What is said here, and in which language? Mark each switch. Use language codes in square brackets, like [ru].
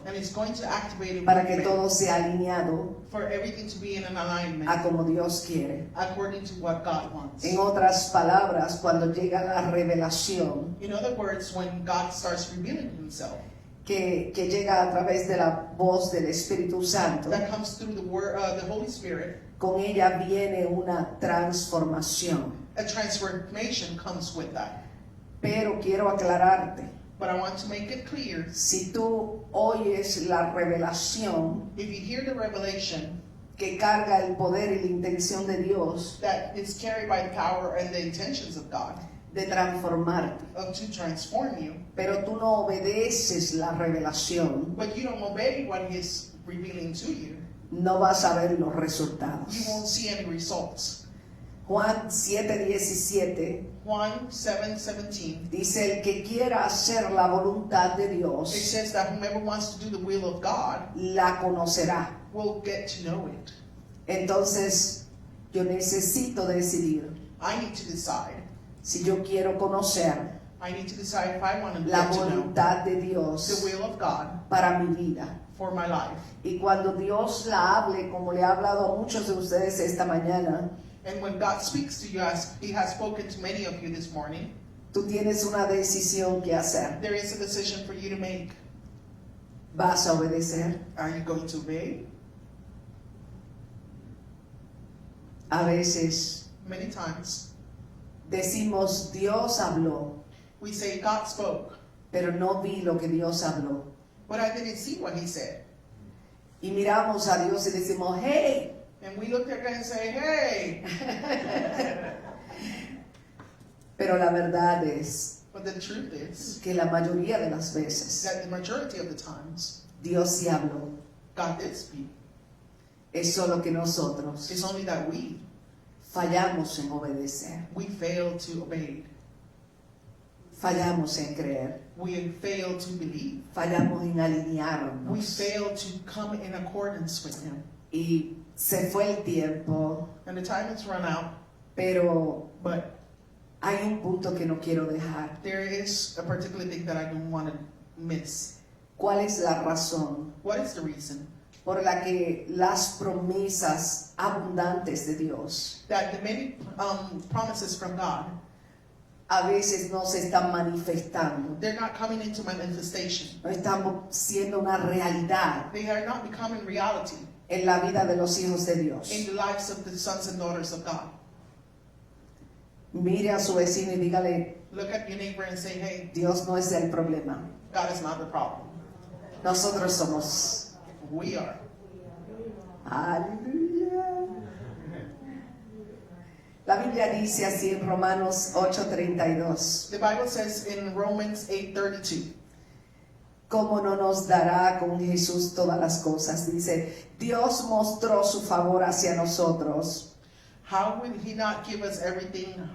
[en] And it's going to activate a [es] para que [en] movement [es] todo sea alineado [en] for everything to be in an alignment [es] a como Dios quiere. [en] according to what God wants. [es] En otras palabras, cuando llega la revelación [en] In other words, when God starts revealing himself, [es] que llega a través de la voz del Espíritu Santo, [en] that comes through the word, the Holy Spirit, [es] con ella viene una transformación. [en] a transformation comes with that. [es] Pero quiero aclararte, [en] But I want to make it clear, [es] si tú oyes la revelación [en] if you hear the revelation [es] que carga el poder y la intención de Dios [en] that is carried by the power and the intentions of God [es] de transformarte, [en] to transform you, [es] pero tú no obedeces la revelación, [en] but you don't obey what he is revealing to you, [es] no vas a ver los [en] you [es] resultados. [en] won't see any results. [es] Juan 7:17 [en] Juan 7:17. [es] dice: el que quiera hacer la voluntad de [en] It [es] Dios [en] says that whomever wants to do the will of God [es] la conocerá. [en] will get to know it. [es] Entonces yo necesito decidir [en] I need to decide. [es] si yo quiero conocer [en] I need to decide if I want to [es] la [en] get to know [es] voluntad de [en] the [es] Dios [en] will of God [es] para mi vida. [en] for my life. [es] Y cuando Dios la hable, como le ha hablado a muchos de ustedes esta mañana, [en] And when God speaks to you, as he has spoken to many of you this morning, [es] tú tienes una decisión que hacer. [en] there is a decision for you to make. [es] ¿Vas a obedecer? [en] Are you going to obey? [es] A veces [en] Many times [es] decimos, Dios habló, [en] we say God spoke, [es] pero no vi lo que Dios habló. [en] but I didn't see what he said. [es] Y miramos a Dios y decimos, hey, [en] And we look at God and say, hey. [es] pero la verdad es [en] But the truth is [es] que la mayoría de las veces [en] that the majority of the times, [es] Dios sí habló. [en] God did speak. [es] Es solo que nosotros [en] It's only that we [es] fallamos en obedecer, [en] fail to obey. [es] fallamos en creer, [en] We fail to believe. [es] fallamos en [en] We [es] alinearnos. [en] fail to come in accordance with him. [es] Y se fue el tiempo, [en] And the time has run out, [es] pero [en] but [es] hay un punto que no quiero dejar. [en] there is a particular thing that I don't want to miss. [es] ¿Cuál es la razón [en] What is the reason? [es] por la que las promesas abundantes de Dios [en] That the many promises from God, [es] a veces no se están manifestando, [en] they're not coming into manifestation. [es] no están siendo una realidad [en] They are not becoming reality [es] en la vida de los hijos de Dios? [en] in the lives of the sons and daughters of God. [es] Mire a su vecino y dígale, [en] Look at your neighbor and say, hey, [es] Dios no es el problema, [en] God is not the problem. [es] nosotros somos. [en] We are. [es] Aleluya. La Biblia dice así en Romanos 8:32. [en] The Bible says in Romans 8:32, [es] ¿Cómo no nos dará con Jesús todas las cosas? Dice, Dios mostró su favor hacia nosotros. [en] how will he not give us everything?